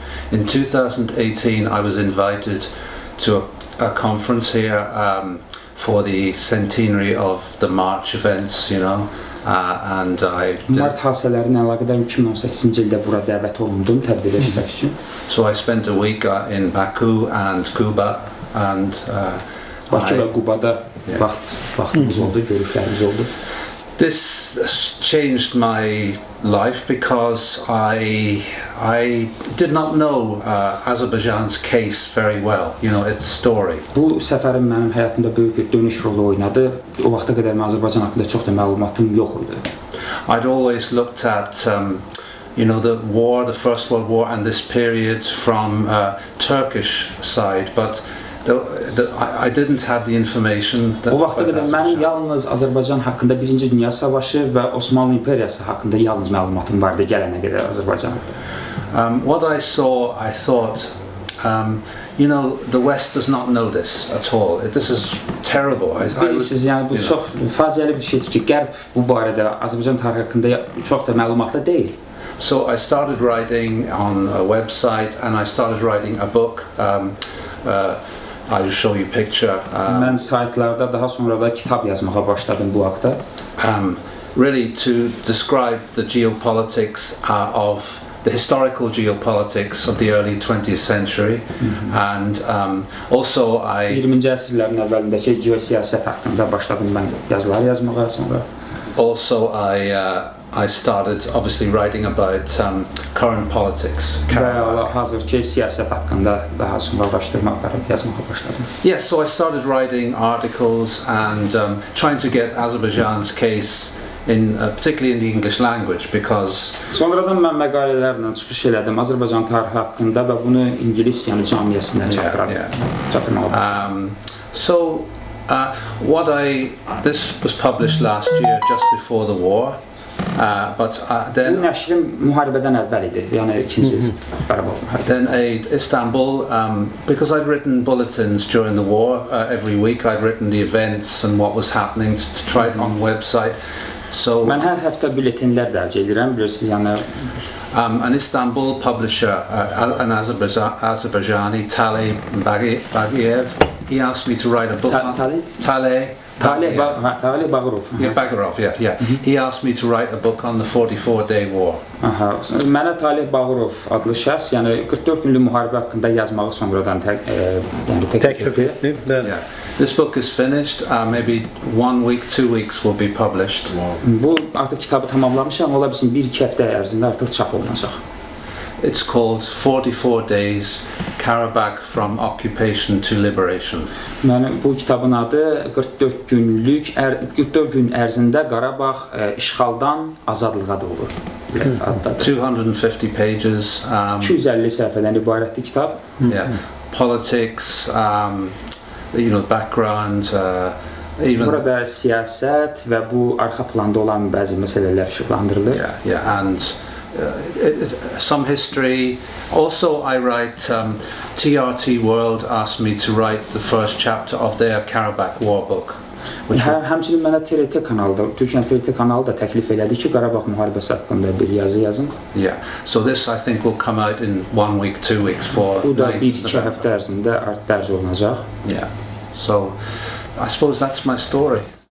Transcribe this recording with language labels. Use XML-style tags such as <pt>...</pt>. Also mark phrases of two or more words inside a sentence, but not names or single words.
<en>In 2018, I was invited to a conference here for the centenary of the March events, you know, and I did.</en> <az>Mart hadisələrinə əlaqədar 2018-ci ildə bura dəvət olundum tədbirdə iştirak üçün.</az> <en>So I spent a week in Baku and Kuba and</en> <az>Bakı və Qubada vaxtımız oldu, görüşlərimiz oldu.</az> <en>This changed my life because I did not know Azerbaijan's case very well, you know, its story.</en> <az>Bu səfərim mənim həyatımda böyük bir dönüş rolu oynadı. O vaxta qədər mən Azərbaycan haqqında çox da məlumatım yox idi.</az> <en>I'd always looked at you know, the war, the First World War, and this period from Turkish side, but I didn't have the information.</en> <az>O vaxta qədər mənim yalnız Azərbaycan haqqında Birinci Dünya Savaşı və Osmanlı İmperiyası haqqında yalnız məlumatım vardı gələnə qədər Azərbaycanda.</az> <en>What I saw, I thought, you know, the West does not know this at all. This is terrible.</en> <az>Bilirsiniz, yəni bu çox faciəli bir şeydir ki, Qərb bu barədə Azərbaycan tarixi haqqında çox da məlumatlı deyil.</az> <en>So I started writing on a website and I started writing a book. I'll show you a picture.</en> <az>Mən saytlarda daha sonra da kitab yazmağa başladım bu haqda.</az> <en>Really to describe the geopolitics of the historical geopolitics of the early 20th century, and also I</en> <az>20-ci əsrlərin əvvəlindəki geosiyasət haqqında başladım mən yazılar yazmağa sonra.</az> <en>Also I started obviously writing about current politics.</en> <az>Və hazırki siyasət haqqında daha sonra araşdırma aparıb yazmağa başladım.</az> <en>Yes, so I started writing articles and trying to get Azerbaijan's case in particularly in the English language because</en> <az>sonradan mən məqalələrlə çıxış elədim Azərbaycan tarixi haqqında və bunu ingilis yəni cəmiyyəsinə çatdırmağa başladım.</az> <en>So this was published last year just before the war. But then</en> <az>bu nəşrim müharibədən əvvəl idi, yəni ikinci Qarabağ müharibəsi.</az> <en>Then Istanbul, because I'd written bulletins during the war, every week I'd written the events and what was happening to try it on website. So</en> <az>mən hər həftə bülletinlər dərc edirəm, bilirsiniz, yəni</az> <en>an Istanbul publisher, an Azerbaijani, Talay Bagiev, he asked me to write a book on Talay Bağırov. Yeah, Bagirov, yeah. He asked me to write a book on the 44-day war.</en> <az>Mənə Talay Bağırov adlı şəxs, yəni 44 günlük müharibə haqqında yazmağı sonradan təklif etdi.</az> <en>Yeah. This book is finished. Maybe 1 week, 2 weeks will be published.</en> <az>Bu artıq kitabı tamamlamışam, ola bilsin 1-2 həftə ərzində artıq çap olunacaq.</az> <en>It's called 44 Days, Karabakh from Occupation to Liberation.</en> <az>Mənim bu kitabın adı 44 gün ərzində Qarabağ işğaldan azadlığa doğru.</az> <en>250 pages.</en> <az>250 səhifədən ibarətdir kitab.</az> <en>Yeah. Politics, you know, background, even</en> <az>burada siyasət və bu arxa planda olan bəzi məsələlər işıqlandırılır.</az> <en>Yeah, and some history. Also, I write. TRT World asked me to write the first chapter of their Karabakh War book.</en> <az>Həmçinin mənə TRT kanalı, Türkiyə TRT kanalı da təklif elədi ki, Qarabağ müharibəsi haqqında bir yazı yazın.</az> <en>Yeah. So this I think will come out in 1 week, 2 weeks for.</en> <az>Bu da 1-2 həftə ərzində dərc olunacaq.</az> <en>Yeah. So I suppose that's my story.</en>